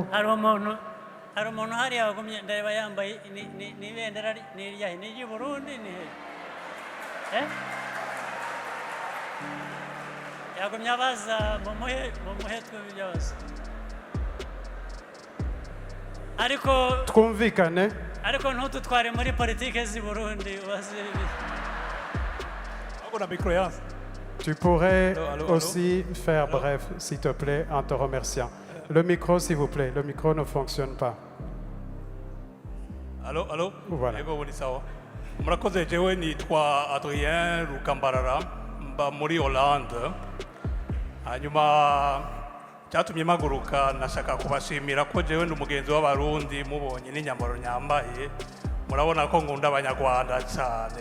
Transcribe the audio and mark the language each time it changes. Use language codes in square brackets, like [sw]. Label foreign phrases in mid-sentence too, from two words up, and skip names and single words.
[rw] hari umuntu hariya wagumye ndareba yambaye n'ibendera n'iryahe, ni iry'i Burundi ni he? yagumye abaza mumuhe tw'ibyose. ariko twumvikane. ariko ntututware muri politike z'i Burundi. [fr] Tu pourrais aussi faire bref, s'il te plaît, en te remerciant. Le micro, s'il vous plaît. Le micro ne fonctionne pas. Allô? Voilà. [rn] murakoze. jewe nitwa Adrien Rukambarara, mba muri Hollande. hanyuma cyatumye mpaguruka nashaka kubashimira ko jewe ndi umugenzi w'abarundi mubonye n'inyambaro nyambaye murabona ko ngunda abanyarwanda cyane.